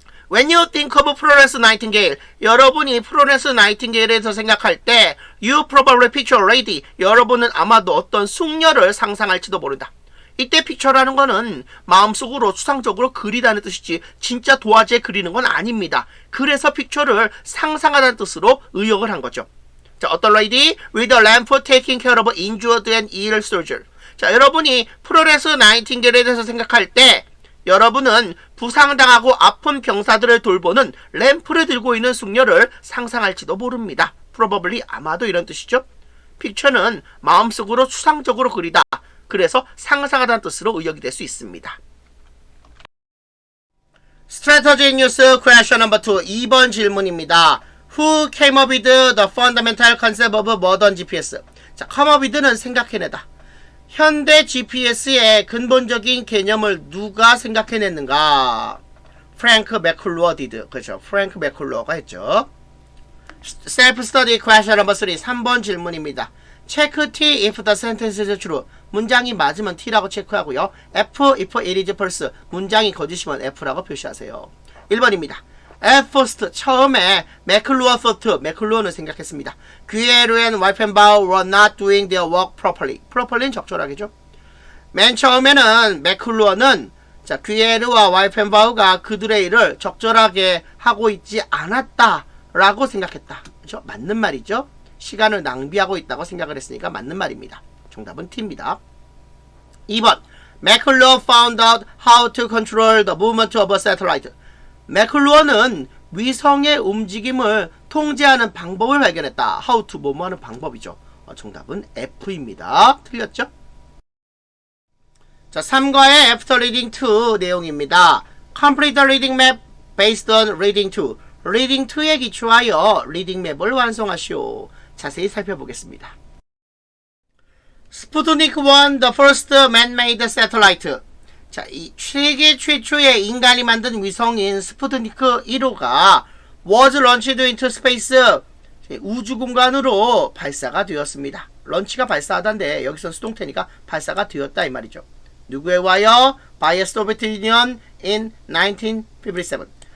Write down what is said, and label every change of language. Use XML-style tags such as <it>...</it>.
<en>When you think of Florence Nightingale,</en> <ko>여러분이 플로렌스 나이팅게일에 대해서 생각할 때</ko> <en>You probably picture a lady,</en> <ko>여러분은 아마도 어떤 숙녀를 상상할지도 모른다. 이때 픽처라는 거는 마음속으로 추상적으로 그리다는 뜻이지 진짜 도화지에 그리는 건 아닙니다. 그래서 픽처를 상상하다는 뜻으로 의역을 한 거죠.</ko> <en>자, 어떤 lady with a lamp taking care of injured and ill soldier.</en> <ko>자, 여러분이 플로렌스 나이팅게일에 대해서 생각할 때 여러분은 부상당하고 아픈 병사들을 돌보는 램프를 들고 있는 숙녀를 상상할지도 모릅니다. probably 아마도 이런 뜻이죠. 픽처는 마음속으로 추상적으로 그리다. 그래서 상상하다는 뜻으로 의역이 될 수 있습니다.</ko> <en>Strategy News Question No.</en> <ko>2 2번 질문입니다.</ko> <en>Who came up with the fundamental concept of modern GPS?</en> <ko>자, come up with는 생각해내다. 현대 GPS의 근본적인 개념을 누가 생각해냈는가? 프랭크 맥클루어 디드. 그렇죠. 프랭크 맥클루어가 했죠.</ko> <en>Self Study Question No. 3</en> <ko>3번 질문입니다.</ko> <en>Check T if the sentence is true.</en> <ko>문장이 맞으면 T라고 체크하고요.</ko> <en>F if it is false.</en> <ko>문장이 거짓이면 F라고 표시하세요. 1번입니다.</ko> <en>At first,</en> <ko>처음에 맥클루어</ko> <en>thought,</en> <ko>맥클루어는 생각했습니다.</ko> <en>귀에르 and 와이펜바우 were not doing their work properly.</en> <ko>properly는 적절하겠죠. 맨 처음에는 맥클루어는 자, 귀에르와 와이펜바우가 그들의 일을 적절하게 하고 있지 않았다라고 생각했다. 그렇죠? 맞는 말이죠. 시간을 낭비하고 있다고 생각을 했으니까 맞는 말입니다. 정답은 T입니다.</ko> <en>2번, 맥클루어 found out how to control the movement of a satellite.</en> <ko>맥클루어는 위성의 움직임을 통제하는 방법을 발견했다. How to 뭐뭐 하는 방법이죠. 정답은 F입니다. 틀렸죠? 자, 3과의 After Reading 2 내용입니다.</ko> <en>Complete the reading map based on Reading 2.</en> <ko>Reading 2에 기초하여 리딩 맵을 완성하시오. 자세히 살펴보겠습니다.</ko> <en>스푸트니크 1, the first man-made satellite.</en> <ko>자, 이 세계 최초의 인간이 만든 위성인 스푸트니크 1호가</ko> <en>was launched into space,</en> <ko>우주 공간으로 발사가 되었습니다. 런치가 발사하다인데 여기서 수동태니까 발사가 되었다 이 말이죠. 누구에 의하여?</ko> <en>By a Soviet Union in 1957.</en>